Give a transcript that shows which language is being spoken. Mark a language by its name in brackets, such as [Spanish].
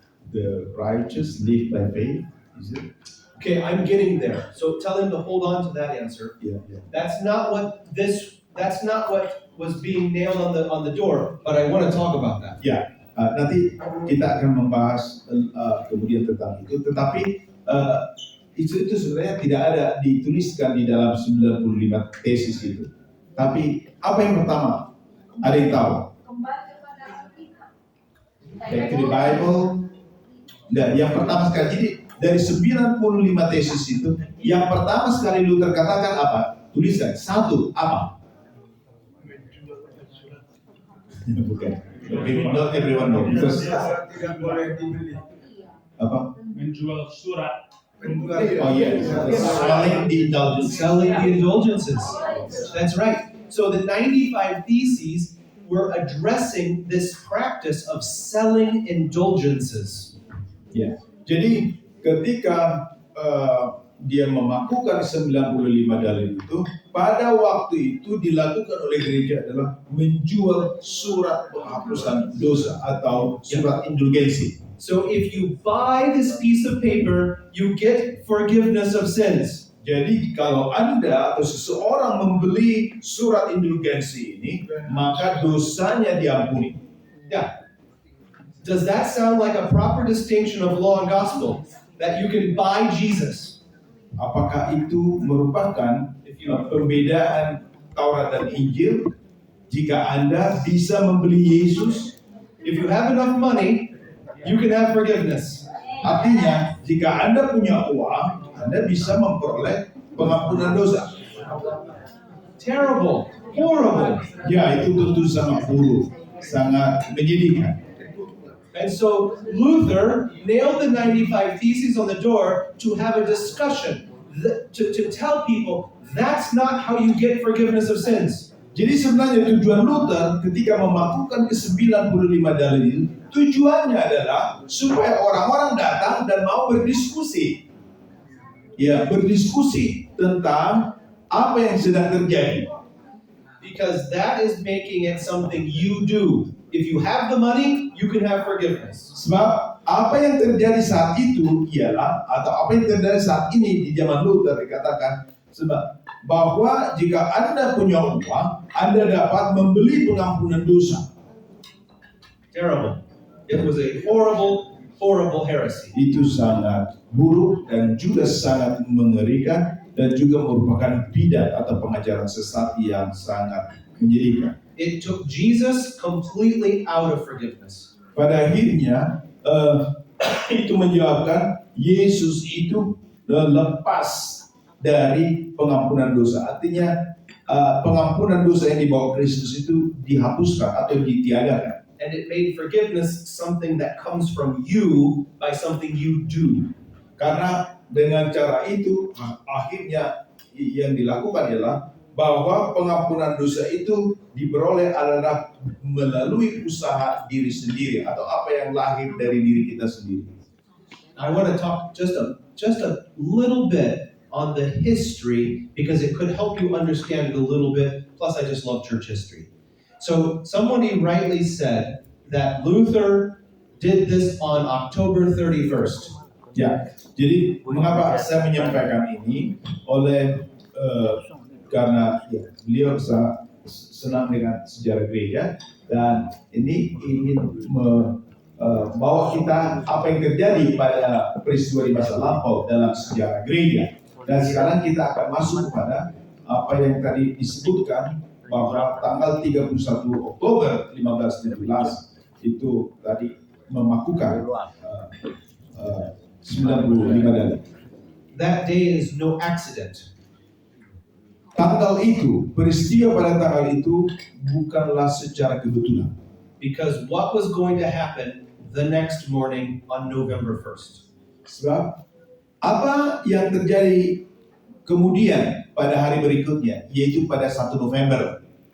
[English] The righteous live by faith. Is it? Okay, I'm getting there. So tell him to hold on to that answer. Yeah, yeah. That's not what was being nailed on the door, but I want to talk about that. [Indonesian] Ya, nanti kita akan membahas kemudian tentang itu. Tetapi itu sebenarnya tidak ada dituliskan di dalam 95 tesis itu. Tapi apa yang pertama? Ada yang tahu? Kembali kepada Alkitab. [English] Back to the Bible. [Indonesian] Nah, yang pertama sekali, jadi dari 95 tesis itu, yang pertama sekali Luther katakan apa? Tuliskan. Satu, apa? Bukan. [English] Not everyone know. Because, [Indonesian] Tidak boleh dibeli. apa? Menjual surat. [English] Oh yes, selling the indulgence. Selling the indulgences. That's right. So the 95 Theses were addressing this practice of selling indulgences. [Indonesian] Ya. Jadi ketika dia memakukan 95 dalil itu, pada waktu itu dilakukan oleh gereja adalah menjual surat penghapusan dosa atau surat indulgensi. [English] So if you buy this piece of paper, you get forgiveness of sins. [Indonesian] Jadi kalau Anda atau seseorang membeli surat indulgensi ini, maka dosanya diampuni. [English] Yeah. Does that sound like a proper distinction of law and gospel? That you can buy Jesus? [Indonesian] Apakah itu merupakan pembedaan Taurat dan Injil? Jika Anda bisa membeli Yesus, [English] If you have enough money, you can have forgiveness. [Indonesian] artinya jika Anda punya uang, Anda bisa memperoleh pengampunan dosa. [English] Terrible. Horrible. [Indonesian] Ya, itu tentu sangat buruk, sangat menyedihkan. [English] And so Luther nailed the 95 Theses on the door to have a discussion, to tell people that's not how you get forgiveness of sins. [Indonesian] Jadi sebenarnya tujuan Luther ketika memakukan ke-95 dalil itu, tujuannya adalah supaya orang-orang datang dan mau berdiskusi. Ya, berdiskusi tentang apa yang sedang terjadi. [English] Because that is making it something you do. If you have the money, you can have forgiveness. [Indonesian] Sebab apa yang terjadi saat itu ialah, atau apa yang terjadi saat ini di zaman Luther dikatakan, sebab bahwa jika Anda punya uang, Anda dapat membeli pengampunan dosa. [English] Terrible. It was a horrible, horrible heresy. [Indonesian] Itu sangat buruk dan juga sangat mengerikan dan juga merupakan bidat atau pengajaran sesat yang sangat menyedihkan. [English] It took Jesus completely out of forgiveness. [Indonesian] Pada akhirnya itu menyebabkan Yesus itu lepas dari pengampunan dosa. Artinya pengampunan dosa yang dibawa Kristus itu dihapuskan atau ditiadakan. [English] And it made forgiveness something that comes from you by something you do. [Indonesian] Karena dengan cara itu akhirnya yang dilakukan adalah bahwa pengampunan dosa itu diperoleh adalah melalui usaha diri sendiri atau apa yang lahir dari diri kita sendiri. [English] I want to talk just a little bit on the history because it could help you understand it a little bit. Plus, I just love church history. So somebody rightly said that Luther did this on October 31st. [Indonesian] Ya, jadi mengapa saya menyampaikan ini oleh karena ya, beliau senang dengan sejarah gereja dan ini ingin membawa kita apa yang terjadi pada peristiwa di masa lampau dalam sejarah gereja. Dan sekarang kita akan masuk kepada apa yang tadi disebutkan bahwa tanggal 31 Oktober 1517 itu tadi memakukan 95 dalil. [English] That day is no accident. [Indonesian] Tanggal itu, peristiwa pada tanggal itu bukanlah secara kebetulan. [English] Because what was going to happen the next morning on November 1st? [Indonesian] Sebab apa yang terjadi kemudian pada hari berikutnya, yaitu pada 1 November.